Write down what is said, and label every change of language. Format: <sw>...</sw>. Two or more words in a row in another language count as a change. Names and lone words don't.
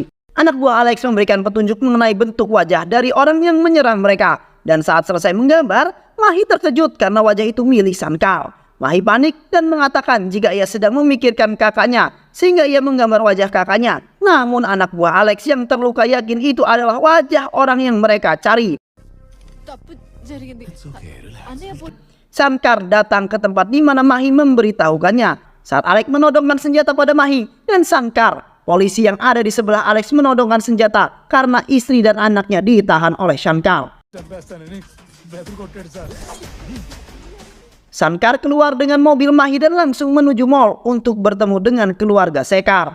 <id>Anak buah Alex memberikan petunjuk mengenai bentuk wajah dari orang yang menyerang mereka. Dan saat selesai menggambar, Mahi terkejut karena wajah itu milik Sankar. Mahi panik dan mengatakan jika ia sedang memikirkan kakaknya, sehingga ia menggambar wajah kakaknya. Namun anak buah Alex yang terluka yakin itu adalah wajah orang yang mereka cari.</id> <te>తప్పు జరిగింది. అన్నయ్య</te> <id>Sankar datang ke tempat di mana Mahi memberitahukannya. Saat Alex menodongkan senjata pada Mahi dan Sankar, polisi yang ada di sebelah Alex menodongkan senjata karena istri dan anaknya ditahan oleh Sankar. Sankar keluar dengan mobil Mahi dan langsung menuju mall untuk bertemu dengan keluarga Sekar.</id>